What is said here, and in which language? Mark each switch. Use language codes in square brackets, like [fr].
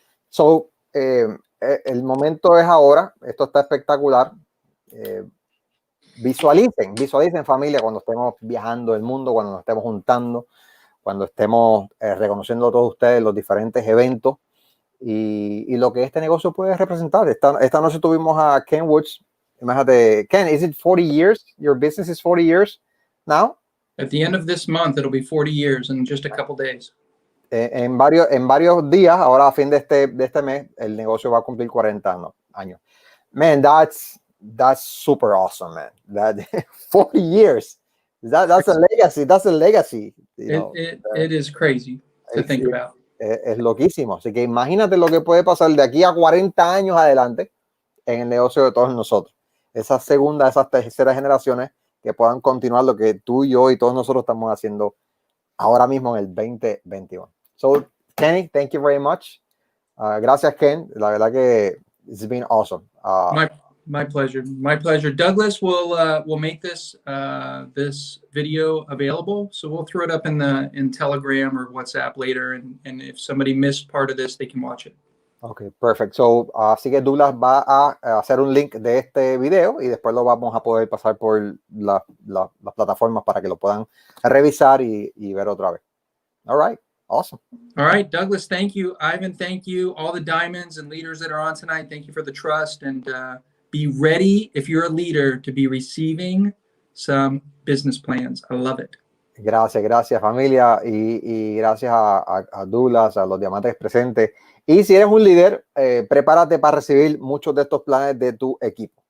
[es] So, el momento es ahora, esto está espectacular. Visualicen familia cuando estemos viajando el mundo, cuando nos estemos juntando, cuando estemos reconociendo a todos ustedes los diferentes eventos y lo que este negocio puede representar. Esta noche tuvimos a Ken Woods. Imagínate, [en] Ken, is it 40 years? Your business is 40 years now? At the end of this month, it'll be 40 years in just a couple days. [es] En varios días, ahora a fin de este mes, el negocio va a cumplir 40 años. [en] Man, that's super awesome, man. That 40 years. That's a legacy. That's a legacy. It is crazy to think about. [es] Es loquísimo. Así que imagínate lo que puede pasar de aquí a 40 años adelante en el negocio de todos nosotros. Esas segundas, esas terceras generaciones que puedan continuar lo que tú y yo y todos nosotros estamos haciendo ahora mismo en el 2021. [en] So, Kenny, thank you very much. [es] Gracias, Ken. La verdad que [en] it's been awesome. My pleasure. My pleasure. Douglas will make this video available, so we'll throw it up in Telegram or WhatsApp later, and if somebody missed part of this, they can watch it. Okay, perfect. [es] So, así que Douglas va a hacer un link de este video y después lo vamos a poder pasar por las plataformas para que lo puedan revisar y ver otra vez. [en] All right. Awesome. All right, Douglas, thank you. Ivan, thank you. All the diamonds and leaders that are on tonight, thank you for the trust. And be ready, if you're a leader, to be receiving some business plans. I love it. [es] Gracias familia y gracias a Douglas, a los diamantes presentes. Y si eres un líder, prepárate para recibir muchos de estos planes de tu equipo.